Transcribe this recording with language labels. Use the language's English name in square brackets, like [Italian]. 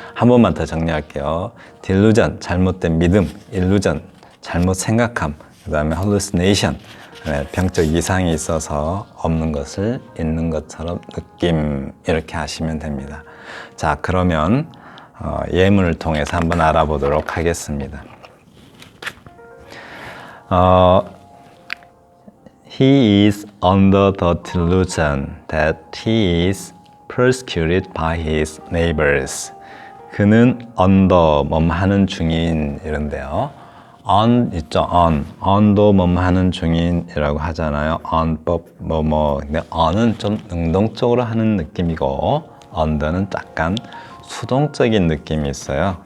[Korean] 한 번만 더 정리할게요. delusion, 잘못된 믿음, illusion, 잘못 생각함, 그 다음에 hallucination, 병적 이상이 있어서 없는 것을 있는 것처럼 느낌, 이렇게 하시면 됩니다. 자, 그러면 예문을 통해서 한번 알아보도록 하겠습니다. [English] He is under the delusion that he is persecuted by his neighbors. [Korean] 그는 under 하는 중인, 이런데요. on 있죠, on도 하는 중인이라고 하잖아요. on 근데 on은 좀 능동적으로 하는 느낌이고 under는 약간 수동적인 느낌이 있어요.